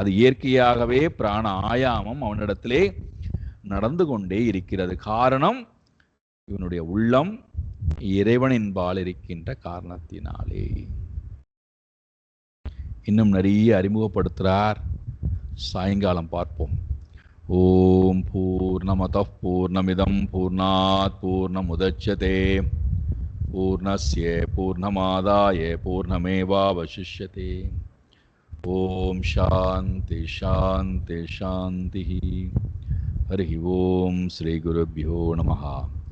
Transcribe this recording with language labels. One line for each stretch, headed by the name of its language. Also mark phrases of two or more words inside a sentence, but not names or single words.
Tamil: அது இயற்கையாகவே பிராண ஆயாமம் அவனிடத்திலே நடந்து கொண்டே இருக்கிறது. காரணம், இவனுடைய உள்ளம் இறைவனின்பால் இருக்கின்ற காரணத்தினாலே. இன்னும் நிறைய அறிமுகப்படுத்துறார், சாயங்காலம் பார்ப்போம்.
Sanskrit: ॐ पूर्णमदः पूर्णमिदं पूर्णात् पूर्णमुदच्यते पूर्णस्य पूर्णमादाय पूर्णमेवावशिष्यते. ॐ शान्ति शान्ति शान्ति. हरि ॐ श्री गुरुभ्यो नमः.